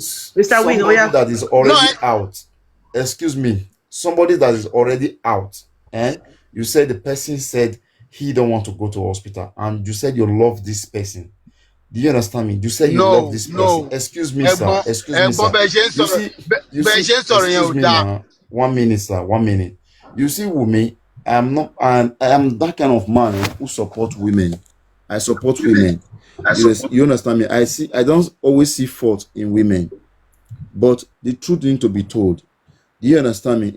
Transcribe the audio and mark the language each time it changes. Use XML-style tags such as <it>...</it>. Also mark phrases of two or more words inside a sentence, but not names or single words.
<en>Mr. Win, oh somebody yeah. that is No, already out. Excuse me. Somebody that is already out. And you said the person said he don't want to go to hospital, and you said you love this person. Do you understand me? You said you love no, this person. no. Excuse me, sir.</en> <yo>Ẹ̀gbọ́n,</yo> <en>Excuse me,</en> <yo>ẹ̀gbọ́n</yo> <en>sir.</en> <yo>bẹ́ẹ̀ ṣe ń</yo> <en>You</en> <yo>sọ̀rọ̀,</yo> <en>see, you</en> <yo>bẹ́ẹ̀</yo> <en>see,</en> <yo>ṣe ń sọ̀rọ̀ yẹn</yo> <en>excuse</en> <yo>ò</yo> <en>me</en> <yo>dáa.</yo> <en>now. 1 minute, sir. 1 minute. You see, Wumi, I'm not, I am that kind of man who support women. I support women. You understand me? I don't always see fault in women, but the truth need to be told. Do you understand me?</en>